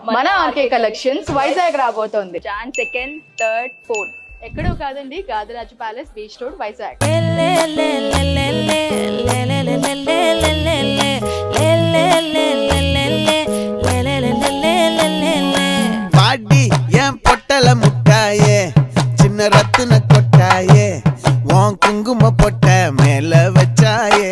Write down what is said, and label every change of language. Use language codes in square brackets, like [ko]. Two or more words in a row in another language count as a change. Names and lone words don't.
[te] మన ఆర్కే కలెక్షన్స్ వైజాగ్ రాబోతోంది [en] Jan 2nd, 3rd, 4th. [te] ఎక్కడో కాదండి, గాదిరాజు ప్యాలెస్, బీచ్ రోడ్, వైజాగ్. [ta] பாடி என் பொட்டல முட்டாயே சின்ன ரத்தின கொட்டாயே உன் குங்கும பொட்ட மேல வச்சாயே